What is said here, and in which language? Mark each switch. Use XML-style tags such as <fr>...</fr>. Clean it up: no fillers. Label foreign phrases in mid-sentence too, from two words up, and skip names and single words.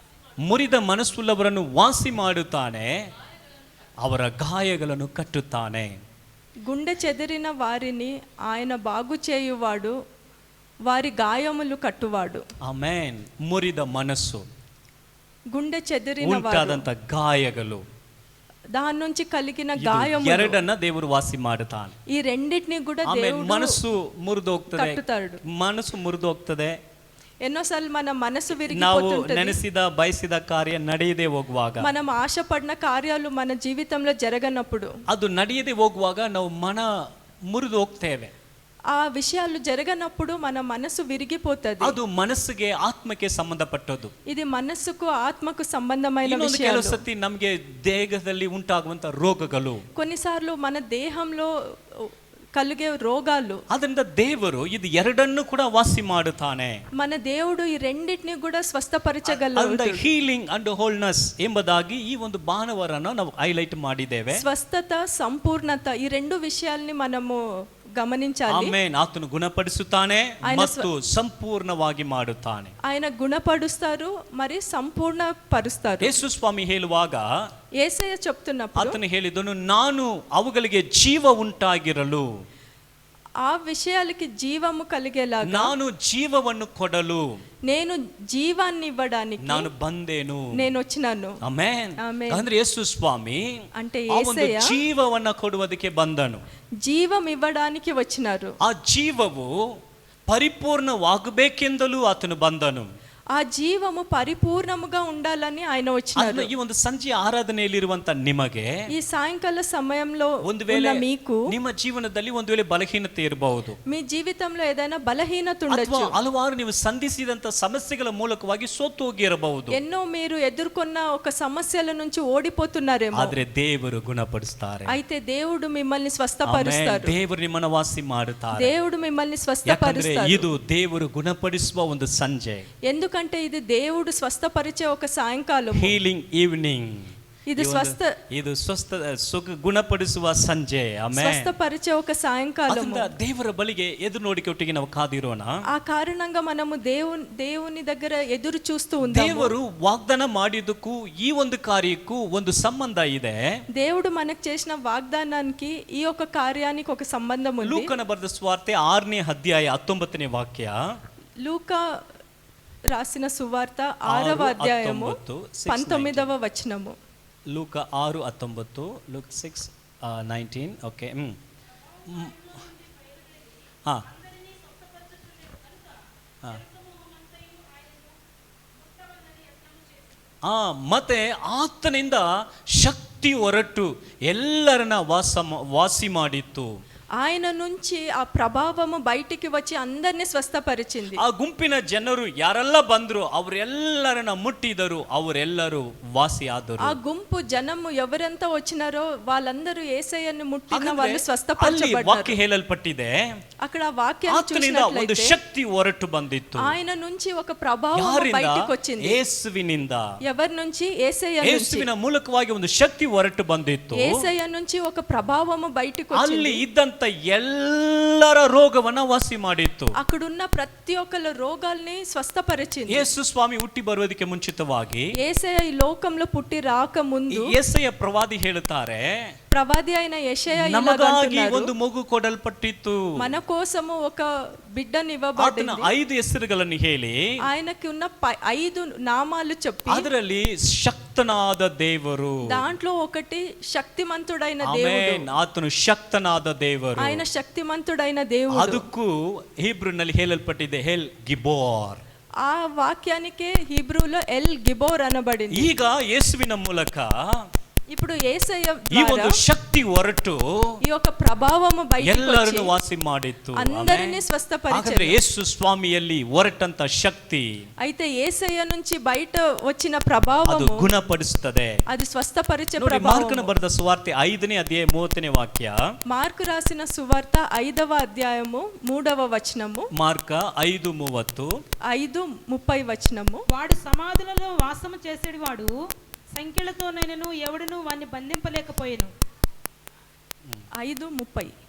<kn>ಮುರಿದ ಮನಸ್ಸುಳ್ಳವರನ್ನು ವಾಸಿ ಮಾಡುತ್ತಾನೆ, ಅವರ ಗಾಯಗಳನ್ನು ಕಟ್ಟುತ್ತಾನೆ.</kn> <te>గుండె చెదిరిన వారిని ఆయన బాగు చేయువాడు, వారి గాయములు కట్టువాడు.</te> <kn>ಆಮೆನ್. ಮುರಿದ ಮನಸ್ಸು,</kn> <te>గుండె చెదిరిన</te> <kn>ಉಂಟಾದಂತ ಗಾಯಗಳು,</kn> <te>దాని నుంచి కలిగిన</te> <kn>ಇದು</kn> <te>గాయములు</te> <kn>ಎರಡನ್ನ ದೇವರು ವಾಸಿ ಮಾಡುತ್ತಾನೆ.</kn> <te>ఈ రెండిటిని కూడా</te> <kn>ಆಮೇಲೆ</kn> <te>దేవుడు</te> <kn>ಮನಸ್ಸು ಮುರಿದು ಹೋಗ್ತದೆ,</kn> <te>ಕಟ್ಟುತ್ತಾడు.</te> <kn>ಮನಸ್ಸು ಮುರಿದು ಹೋಗ್ತದೆ.</kn> <te>ఎన్నోసార్లు మన మనసు</te> <kn>ನಾವು</kn> <te>విరిగిపోతుంటది.</te> <kn>ನೆನೆಸಿದ ಬಯಸಿದ ಕಾರ್ಯ ನಡೆಯದೆ ಹೋಗುವಾಗ,</kn> <te>మనం ఆశపడిన కార్యాలు మన జీవితంలో జరగనప్పుడు,</te> <kn>ಅದು ನಡೆಯದೆ ಹೋಗುವಾಗ ನಾವು ಮನ ಮುರಿದು ಹೋಗ್ತೇವೆ.</kn> <te>ఆ విషయాలు జరగనప్పుడు మన మనసు విరిగిపోతది.</te> <kn>ಅದು ಮನಸ್ಸಿಗೆ ಆತ್ಮಕ್ಕೆ ಸಂಬಂಧಪಟ್ಟದ್ದು.</kn> <te>ఇది మనస్సుకు ఆత్మకు సంబంధమైన</te> <kn>ಇನ್ನೊಂದು</kn> <te>విషయాలు.</te> <kn>ಕೆಲವು ಸತಿ ನಮಗೆ ದೇಹದಲ್ಲಿ ಉಂಟಾಗುವಂತ ರೋಗಗಳು,</kn> <te>కొన్నిసార్లు మన దేహంలో కలిగే రోగాలు,</te> <kn>ಅದರಿಂದ ದೇವರು ಇದು ಎರಡನ್ನು ಕೂಡ ವಾಸಿ ಮಾಡುತ್ತಾನೆ.</kn> <te>మన దేవుడు ఈ రెండిటిని కూడా స్వస్థపరచగలడు.</te> <en>healing and wholeness</en> <kn>ಎಂಬುದಾಗಿ ಈ ಒಂದು ಭಾನುವಾರನ ನಾವು ಹೈಲೈಟ್ ಮಾಡಿದ್ದೇವೆ.</kn> <te>స్వస్థత, సంపూర్ణత, ఈ రెండు విషయాల్ని మనము గమనించాలి.</te> <kn>ಆಮೆನ್. ಆತನು ಗುಣಪಡಿಸುತ್ತಾನೆ ಮತ್ತು ಸಂಪೂರ್ಣವಾಗಿ ಮಾಡುತ್ತಾನೆ.</kn> <te>ఆయన గుణపరుస్తారు మరి సంపూర్ణ పరుస్తారు.</te> <kn>ಯೇಸು ಸ್ವಾಮಿ ಹೇಳುವಾಗ</kn> <te>యేసయ్య చెప్తున్నప్పుడు</te> <kn>ಆತನು ಹೇಳಿದನು, ನಾನು ಅವುಗಳಿಗೆ ಜೀವ ಉಂಟಾಗಿರಲು,</kn> <te>ఆ విషయాలకి జీవము కలిగేలాగా,</te> <kn>ನಾನು ಜೀವವನ್ನು ಕೊಡಲು</kn> <te>నేను జీవాన్ని ఇవ్వడానికి</te> <kn>ನಾನು ಬಂದೇನು.</kn> <te>నేను వచ్చినాను.</te> <kn>ಆಮೆನ್. ಆಮೆನ್. ಅಂದ್ರೆ ಯೇಸು ಸ್ವಾಮಿ</kn> <te>అంటే</te> <kn>ಆ ಒಂದು</kn> <te>యేసయ్య</te> <kn>ಜೀವವನ್ನ ಕೊಡುವುದಕ್ಕೆ ಬಂದನು.</kn> <te>జీవం ఇవ్వడానికి వచ్చినారు.</te> <kn>ಆ ಜೀವವು ಪರಿಪೂರ್ಣವಾಗಬೇಕೆಂದಲೂ ಆತನು ಬಂದನು.</kn> <te>ఆ జీవము పరిపూర్ణముగా ఉండాలని ఆయన వచ్చినారు.</te> <kn>ಈ ಒಂದು ಸಂಜೆ ಆರಾಧನೆಯಲ್ಲಿರುವಂತ ನಿಮಗೆ</kn> <te>ఈ సాయంకాల సమయంలో</te> <kn>ಒಂದು ವೇಳೆ</kn> <te>ఉన్న మీకు</te> <kn>ನಿಮ್ಮ ಜೀವನದಲ್ಲಿ ಒಂದು ವೇಳೆ ಬಲಹೀನತೆ ಇರಬಹುದು,</kn> <te>మీ జీవితంలో ఏదైనా బలహీనత ఉండొచ్చు.</te> <kn>ಅಥವಾ ಹಲವಾರು ನೀವು ಸಂಧಿಸಿದಂತ ಸಮಸ್ಯೆಗಳ ಮೂಲಕವಾಗಿ ಸೋತು ಹೋಗಿರಬಹುದು.</kn> <te>ఎన్నో మీరు ఎదుర్కొన్న ఒక సమస్యల నుంచి ఓడిపోతున్నారేమో.</te> <kn>ಆದ್ರೆ ದೇವರು ಗುಣಪಡಿಸ್ತಾರೆ.</kn> <te>అయితే దేవుడు మిమ్మల్ని స్వస్థపరుస్తారు.</te> <kn>ದೇವರು ನಿಮ್ಮನ್ನ ವಾಸಿ ಮಾಡುತ್ತಾರೆ.</kn> <te>దేవుడు మిమ్మల్ని</te> <kn>ಯಾಕಂದ್ರೆ</kn> <te>స్వస్థపరుస్తారు.</te> <kn>ಇದು ದೇವರು ಗುಣಪಡಿಸುವ ಒಂದು ಸಂಜೆ,</kn> <te>ఎందుకంటే ఇది దేవుడు స్వస్థపరిచే ఒక సాయంకాలం.</te> <en>healing evening.</en> <te>ఇది</te> <kn>ಇದು ಗುಣಪಡಿಸುವ ಸಂಜೆ. ಆಮೆನ್.</kn> <te>స్వస్థపరిచే ఒక సాయంకాలం.</te> <kn>ದೇವರ ಬಳಿಗೆ ಎದುರು ನೋಡಿಕೊಟ್ಟಿಗೆ ನಾವು ಕಾದಿರೋಣ.</kn> <te>ఆ కారణంగా మనము దేవుని దగ్గర ఎదురు చూస్తూ ఉందాము.</te> <kn>ದೇವರು ವಾಗ್ದಾನ ಮಾಡಿದ್ದಕ್ಕೂ ಈ ಒಂದು ಕಾರ್ಯಕ್ಕೂ ಒಂದು ಸಂಬಂಧ ಇದೆ.</kn> <te>దేవుడు మనకు చేసిన వాగ్దానానికి ఈ ఒక కార్యానికి ఒక సంబంధం ఉంది.</te> <kn>ಲೂಕನ ಬರೆದ ಸುವಾರ್ತೆ 6ನೇ ಅಧ್ಯಾಯ 19ನೇ ವಾಕ್ಯ.</kn> <te>లూకా రాసిన సువార్త 6వ అధ్యాయము 19వ వచనము.</te> <kn>ಲೂಕ 6:19, ಲೂಕ್ 6:19. ಓಕೆ. ಮತ್ತೆ ಆತನಿಂದ ಶಕ್ತಿ ಹೊರಟು ಎಲ್ಲರನ್ನ ವಾಸಿ ಮಾಡಿತ್ತು.</kn> <te>ఆయన నుంచి ఆ ప్రభావము బయటికి వచ్చి అందరిని స్వస్థపరిచింది.</te> <kn>ಆ ಗುಂಪಿನ ಜನರು ಯಾರೆಲ್ಲ ಬಂದ್ರು ಅವರೆಲ್ಲರನ್ನ ಮುಟ್ಟಿದರು, ಅವರೆಲ್ಲರೂ ವಾಸಿ ಆದರು.</kn> <te>ఆ గుంపు జనము ఎవరంతా వచ్చినారో వాళ్ళందరూ యేసయ్యను ముట్టిన వాళ్ళు స్వస్థపరచబడ్డారు.</te> <kn>ವಾಕ್ಯ ಹೇಳಲ್ಪಟ್ಟಿದೆ,</kn> <te>అక్కడ వాక్యాన్ని</te> <kn>ಒಂದು</kn> <te>చూసినట్లయితే</te> <kn>ಶಕ್ತಿ ಹೊರಟು ಬಂದಿತ್ತು.</kn> <te>ఆయన నుంచి ఒక ప్రభావం బయటికి వచ్చింది.</te> <kn>ಯೇಸುವಿನಿಂದ.</kn> <te>ఎవరి నుంచి? యేసయ్య నుంచి.</te> <kn>ಯೇಸುವಿನ ಮೂಲಕವಾಗಿ ಒಂದು ಶಕ್ತಿ ಹೊರಟು ಬಂದಿತ್ತು.</kn> <te>యేసయ్య నుంచి ఒక ప్రభావము బయటికి వచ్చింది.</te> <kn>ಅಲ್ಲಿ ಇದ್ದಂತ ಎಲ್ಲರ ರೋಗವನ್ನ ವಾಸಿ ಮಾಡಿತ್ತು.</kn> <te>అక్కడున్న ప్రతి ఒక్కల రోగాల్ని స్వస్థపరిచింది.</te> <kn>ಯೇಸು ಸ್ವಾಮಿ ಹುಟ್ಟಿ ಬರುವುದಕ್ಕೆ ಮುಂಚಿತವಾಗಿ</kn> <te>యేసయ్య ఈ లోకంలో పుట్టి రాక ముందు</te> <kn>ಯೆಶಾಯ ಪ್ರವಾದಿ ಹೇಳುತ್ತಾರೆ,</kn> <te>ప్రవాది అయిన యెషయా</te> <kn>ನಮಗಾಗಿ ಒಂದು ಮಗು ಕೊಡಲ್ಪಟ್ಟಿತ್ತು,</kn> <te>మన కోసము ఒక బిడ్డని</te> <kn>ಆತನ</kn> <te>ఇవ్వబడింది.</te> <kn>5 ಹೆಸರುಗಳನ್ನು ಹೇಳಿ</kn> <te>ఆయనకి ఉన్న 5 నామాలు చెప్పి</te> <kn>ಅದರಲ್ಲಿ ಶಕ್ತನಾದ ದೇವರು,</kn> <te>దాంట్లో ఒకటి శక్తిమంతుడైన దేవుడు.</te> <kn>ಆಮೆನ್. ಆತನು ಶಕ್ತನಾದ ದೇವರು.</kn> <te>ఆయన శక్తిమంతుడైన దేవుడు.</te> <kn>ಅದಕ್ಕೂ ಹೀಬ್ರೂನಲ್ಲಿ ಹೇಳಲ್ಪಟ್ಟಿದೆ ಎಲ್ ಗಿಬೋರ್.</kn> <te>ఆ వాక్యానికే హీబ్రూలో ఎల్ గిబోర్ అనబడింది.</te> <kn>ಈಗ ಯೇಸುವಿನ ಮೂಲಕ</kn> <te>ఇప్పుడు యేసయ్య</te> <kn>ಈ ಒಂದು ಶಕ್ತಿ ಹೊರಟು</kn> <te>ఈ యొక్క ప్రభావము బయటికి</te> <kn>ಎಲ್ಲರನ್ನು</kn> <te>వచ్చి</te> <kn>ವಾಸಿ ಮಾಡಿತ್ತು.</kn> <te>అందరిని స్వస్థపరిచాడు.</te> <kn>ಹಾಗಾದ್ರೆ ಯೇಸು ಸ್ವಾಮಿಯಲ್ಲಿ ಹೊರಟಂತ ಶಕ್ತಿ</kn> <te>అయితే యేసయ్య నుంచి బయట వచ్చిన</te> <kn>ಅದು</kn> <te>ప్రభావము</te> <kn>ಗುಣಪಡಿಸುತ್ತದೆ.</kn> <te>అది స్వస్థపరిచే</te> <kn>ನೋಡಿ,</kn> <te>ప్రభావం.</te> <kn>ಮಾರ್ಕನ ಬರೆದ ಸುವಾರ್ತೆ 5ನೇ ಅಧ್ಯಾಯ 30ನೇ ವಾಕ್ಯ.</kn> <te>మార్కు రాసిన సువార్త 5వ అధ్యాయము 3వ వచనము. మార్క 5:30. 5:30 వచనము. వాడు సమాధులలో వాసము చేసేవాడు, సంఖ్యలతోనైనను ఎవడును వాణ్ణి బంధింపలేకపోయెను. 5:30.</te>